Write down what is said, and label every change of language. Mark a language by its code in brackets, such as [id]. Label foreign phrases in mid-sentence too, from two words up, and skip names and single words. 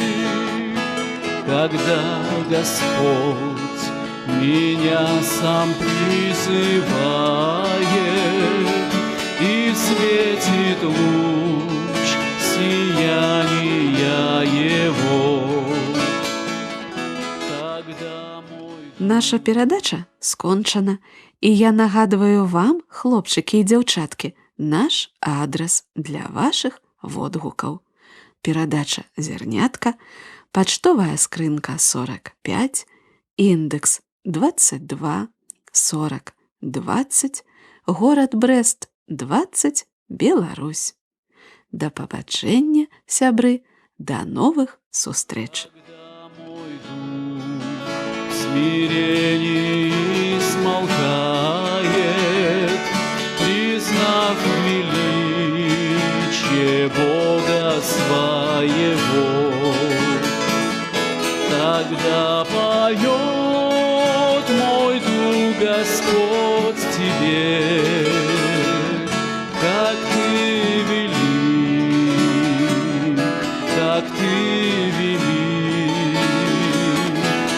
[ru] Когда Господь меня сам призывает, и светит луч сияния Его, тогда мой... [be] Наша перадача скончана, і я нагадваю вам, хлопчыкі і дзяўчаткі, наш адрас для вашых водгукаў. Перадача «Зернятка», пачтовая скрынка 45, індекс 22 40 20, горад Брест 20, Беларусь. Да пабачэння, сябры, да новых сустрэч. [ru] Когда мой дух в смирении смолкает, признав величие Бога своего, тогда поет мой дух, Господь, тебе, как ты велик, как ты велик.